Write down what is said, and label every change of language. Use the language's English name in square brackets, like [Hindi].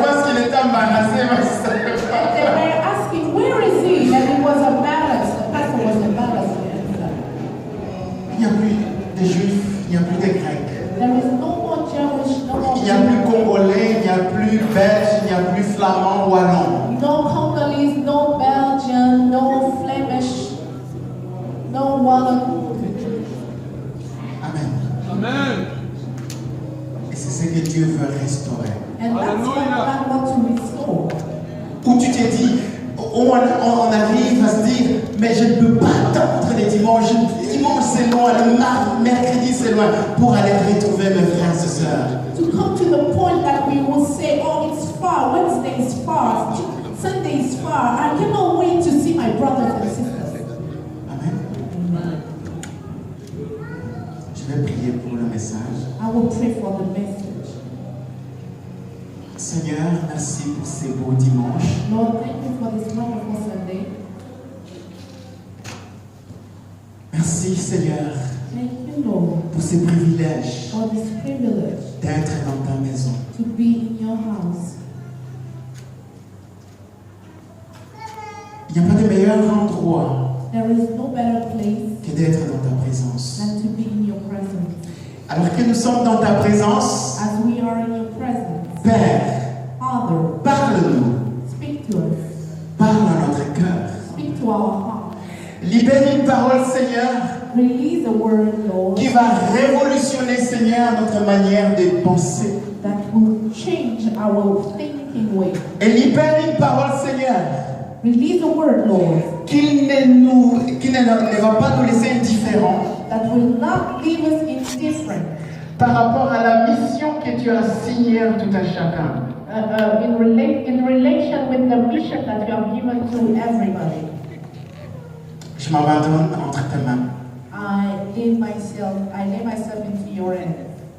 [French] pense qu'il était embarrassé, mais ça ne savait pas. [English] They were asking, where is he? And it was embarrassed. The pastor was embarrassed. [French] Il n'y a plus de juifs, il n'y a plus de grecs. [English] There is no more Jewish, no more [French] Il n'y a plus congolais, il n'y a plus belge, il n'y a plus flamand, wallon. [English] no Congolese, no Belgian, no Flemish, no Walloon. [French] Amen. [English] Amen. [French] Et c'est ce que Dieu veut restaurer. [English] And that's what God wants to restore. [French] Où tu t'es dit, on arrive à se dire, mais je ne peux pas attendre les dimanches. Dimanche c'est loin, le mercredi c'est loin, pour aller retrouver mes frères et sœurs. [English] To come to the point that we will say, oh, it's far, Wednesday is far, Sunday is far. I cannot wait to see my brothers and sisters. Amen. [French] Je vais prier pour le message. [English] I will pray for the message. [French] Seigneur, merci pour ces beaux dimanches. [English] Lord, thank you for this wonderful Sunday. [French] Merci Seigneur [English] Thank you, Lord, [French] pour ces privilèges [English] for this privilege [French] d'être dans ta maison. [English] to be in your house. [French] Il n'y a pas de meilleur endroit [English] There is no better place [French] que d'être dans ta présence. [English] than to be in your presence. [French] Alors que nous sommes dans ta présence, [English] As we are in your presence, [French] Père, [English] Father, [French] parle-nous, [English] speak to us. [French] parle à notre cœur. [English] Speak to our heart. [French] Libère une parole, Seigneur, [English] Release a word, Lord, [French] qui va révolutionner, Seigneur, notre manière de penser. [English] that will change our thinking way. [French] Et libère une parole, Seigneur, [English] Release a word, Lord, [French] qui ne va pas nous laisser indifférents [English] that will not leave us indifferent [French] par rapport à la mission que tu as signée à tout à chacun. [English] in relation with the mission that you have given to everybody. [French] Je m'abandonne entre tes mains. [English] I lay myself into your hands.